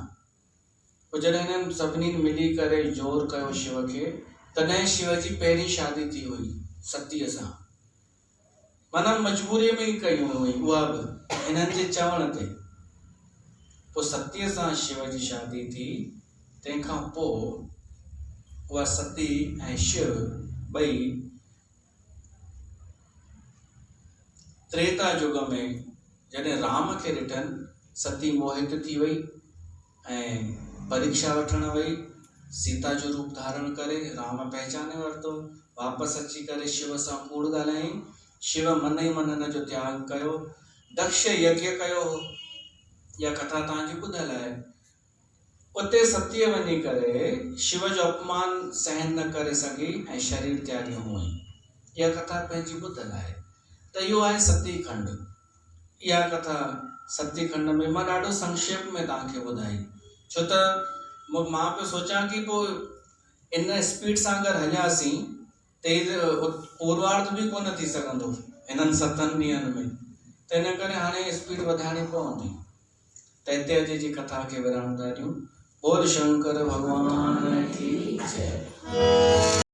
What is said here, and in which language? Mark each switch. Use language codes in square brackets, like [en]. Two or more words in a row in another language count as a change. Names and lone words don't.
[sd] पोइ जॾहिं हिननि सभिनी मिली करे जोर कयो शिव खे, तॾहिं शिव जी पहिरीं शादी थी हुई सतीअ सां। माना मजबूरीअ में ई कई हुई उहा बि हिननि जे चवण ते। पोइ सतीअ सां शिव जी शादी थी। तंहिंखां पोइ उहा सती ऐं शिव ॿई त्रेता युग में जॾहिं राम खे ॾिठनि, सती मोहित थी वई ऐं परीक्षा वठण वई, सीता जो रूप धारण करे राम पहचाने वरितो, वापसि अची करे शिव सां कूड़ ॻाल्हाई। शिव मन ई मन हिन जो त्याग कयो, दक्ष यज्ञ कयो, इहा कथा तव्हांजी ॿुधल आहे। उते सतीअ वञी करे शिव जो अपमान सहन न करे सघी ऐं शरीर त्यागियो हुअईं, इहा कथा पंहिंजी ॿुधल आहे। त इहो आहे सती खंड। इहा कथा सती खंड में मां ॾाढो संक्षेप में तव्हांखे ॿुधाई, छो त मां पियो सोचां कि पोइ इन स्पीड सां अगरि हलियासीं त पूर्वार्ध बि कोन थी सघंदो हिननि 7 ॾींहंनि में, त इन करे हाणे स्पीड वधाइणी पवंदी। त हिते अॼु जी कथा खे विराम था ॾियूं। [hi] बोल शंकर भगवान की जय।